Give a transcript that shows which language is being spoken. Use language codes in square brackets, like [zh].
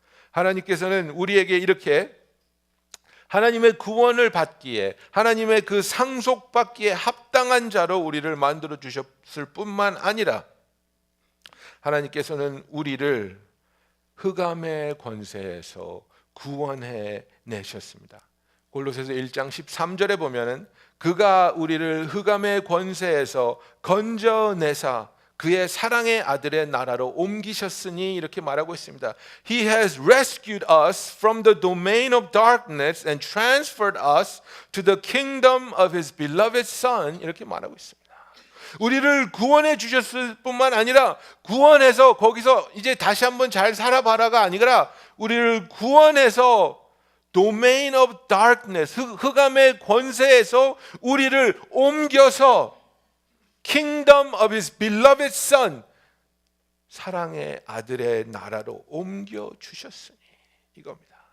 [ko] 하나님께서는 우리에게 이렇게 하나님의 구원을 받기에, 하나님의 그 상속받기에 합당한 자로 우리를 만들어 주셨을 뿐만 아니라 하나님께서는 우리를 흑암의 권세에서 구원해 내셨습니다. 골로새서 1장 13절에 보면은 그가 우리를 흑암의 권세에서 건져내사 그의 사랑의 아들의 나라로 옮기셨으니 이렇게 말하고 있습니다. [en] He has rescued us from the domain of darkness and transferred us to the kingdom of His beloved Son. [ko] 이렇게 말하고 있습니다. 우리를 구원해 주셨을 뿐만 아니라 구원해서 거기서 이제 다시 한번 잘 살아봐라가 아니라 우리를 구원해서 [en] domain of darkness, [ko] 흑암의 권세에서 우리를 옮겨서 [en] Kingdom of His beloved Son, [ko] 사랑의 아들의 나라로 옮겨 주셨으니 이겁니다.